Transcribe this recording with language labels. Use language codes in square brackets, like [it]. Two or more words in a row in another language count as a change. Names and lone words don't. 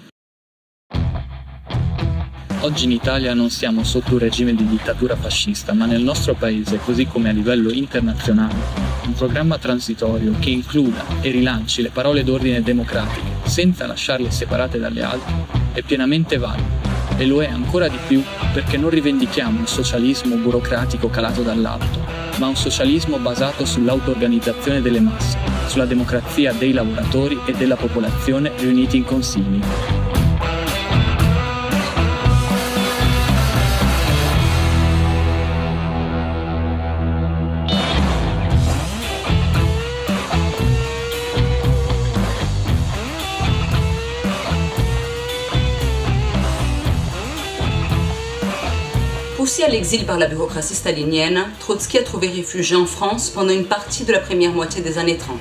[it] Oggi in Italia non siamo sotto un regime di dittatura fascista, ma nel nostro paese, così come a livello internazionale, un programma transitorio che includa e rilanci le parole d'ordine democratiche senza lasciarle separate dalle altre è pienamente valido, e lo è ancora di più perché non rivendichiamo un socialismo burocratico calato dall'alto, ma un socialismo basato sull'auto-organizzazione delle masse, sulla democrazia dei lavoratori e della popolazione riuniti in consigli. [fr] Poussé à l'exil par la bureaucratie stalinienne, Trotsky a trouvé refuge en France pendant une partie de la première moitié des années 30.